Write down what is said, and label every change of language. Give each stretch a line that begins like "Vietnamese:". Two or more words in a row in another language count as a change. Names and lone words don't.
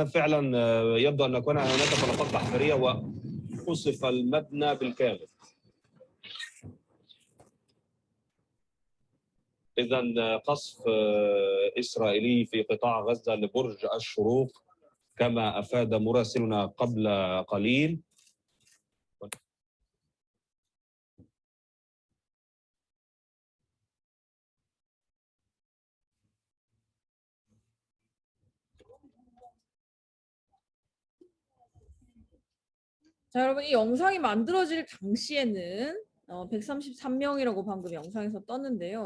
Arabic: فعلا يبدو أن يكون هناك طلقات تحذيرية وقصف المبنى بالكامل. إذن قصف إسرائيلي في قطاع غزة لبرج الشروق كما أفاد مراسلنا قبل قليل.
Korean: 자, 여러분 이 영상이 만들어질 당시에는 133명이라고 방금 영상에서 떴는데요.